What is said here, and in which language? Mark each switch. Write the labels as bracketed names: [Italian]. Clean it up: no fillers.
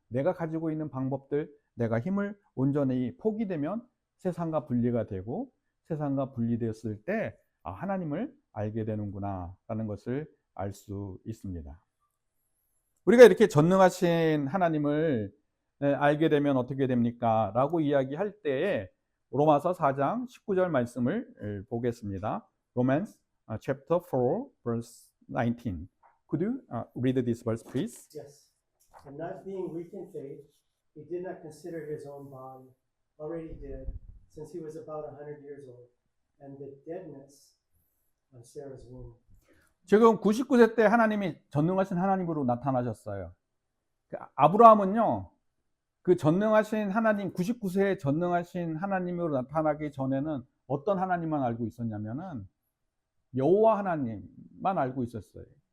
[Korean] 내가 가지고 있는 방법들, 내가 힘을 온전히 포기되면 세상과 분리가 되고, 세상과 분리되었을 때 하나님을 알게 되는구나 라는 것을 알 수 있습니다. 우리가 이렇게 전능하신 하나님을 알게 되면 어떻게 됩니까? 라고 이야기할 때에 로마서 4장 19절 말씀을 보겠습니다. [English] Romans chapter 4 verse 19. Could you read this verse please? Yes. And not being weak in faith, he did not consider his own body already dead, since he was about 100 years old, and the deadness of Sarah's womb. [Korean] 지금 99세 때 하나님이 전능하신 하나님으로 나타나셨어요. 아브라함은요, 그 전능하신 하나님, 99세에 전능하신 하나님으로 나타나기 전에는 어떤 하나님만 알고 있었냐면은 여호와 하나님만 알고 있었어요.